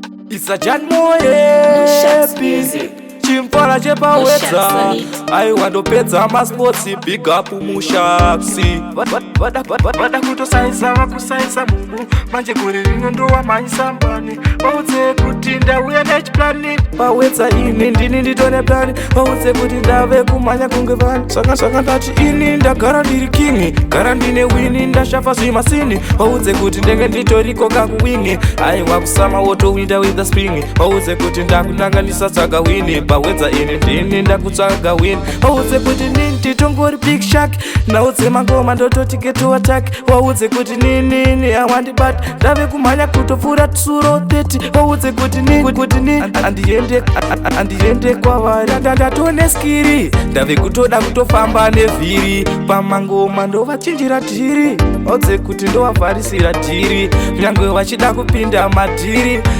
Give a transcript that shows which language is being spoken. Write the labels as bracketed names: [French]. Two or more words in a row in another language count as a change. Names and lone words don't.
[Shona] Isa Jan Moye, Mushax busy. Music. Chimfara chepawedza. Mushax on it. Aiwa ndopedza masports, [English] big up Mushax. [Shona] Va-, va-, vada, va-, va-, vada kutosaisa, vakusaisa mumu. Manje gore rino ndo wamanyisa mbani. Vaudze kuti ndauya nechiplani. Pawedza ini ndini nditone plani. Vaudze kuti ndave kumhanya kunge vani. Saka, saka ndati ini ndagara ndiri king. Gara ndine wini, ndashafa zvimasini. Vaudze kuti ndenge nditoriko kakuwini. Aiwa kusama woto [English] winter with the spring. [Shona] Vaudze kuti ndakunanga ndisatsvaga wini. Pawedza ini ndini ndakutsvaga wini. Vaudze kuti nini nditongori [English] big shark. [Shona] Naudze mangoma ndototi [English] get to attack. [Shona] Vaudze kuti nini, nini, [English] I want it bad. [Shona] Ndave kumhanya kutopfuura tsuro thirty. Vaudze kuti nini, kuti nini, and-, andiende, and-, andiende kwavari. Nda-, nda-, ndatone skiri. Ndave kutoda kutofamba nevhiri. Pamangoma ndovachinjira dhiri. Vaudze kuti ndovavharisira dhiri. Nyangwe vachida kupinda madhiri.